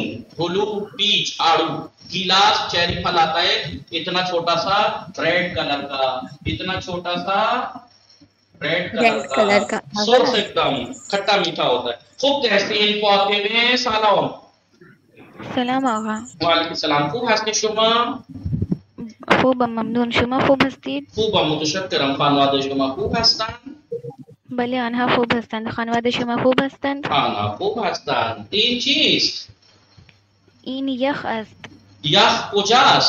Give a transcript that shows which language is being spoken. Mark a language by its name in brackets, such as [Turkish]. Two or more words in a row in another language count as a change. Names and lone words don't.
[Hindi] हुलू पीच आड़ू, गिलास चेरी फल आता है इतना छोटा सा [English] red colour [Hindi] का, इतना छोटा सा [English] red colour [Hindi] का, सोर्स एकदम खट्टा मीठा होता है। [Persian] خوب تحسین فاطمه سلام. سلام آقا. وعلیکم سلام. خوب هستی شما. خوبم ممنون شما خوب هستید؟ خوبم متشکرم. خانواده شما خوب هستند؟ بله آنها خوب هستند. خانواده شما خوب هستند؟ آنها خوب هستند. این چیست؟ این یخ است. یخ کجاست؟